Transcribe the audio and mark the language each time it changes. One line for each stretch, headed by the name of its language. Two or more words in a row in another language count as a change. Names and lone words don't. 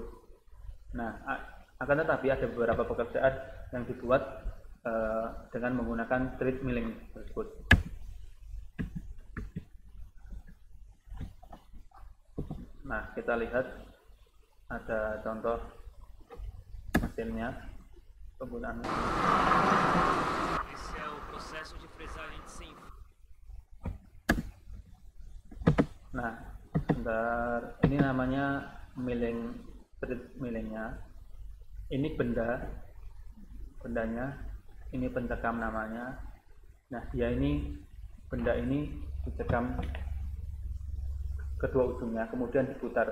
Indonesian: Nah, akan tetapi ada beberapa pekerjaan yang dibuat dengan menggunakan
English: thread milling
Indonesian: tersebut. Nah, kita lihat ada contoh mesinnya, penggunaannya.
Portuguese: Esse é o processo de fresagem de sem fio.
Indonesian: Nah, sebentar, ini namanya milling,
English: strip millingnya.
Indonesian: Ini bendanya, ini pencekam namanya. Nah, dia ini, benda ini dicekam kedua ujungnya, kemudian diputar.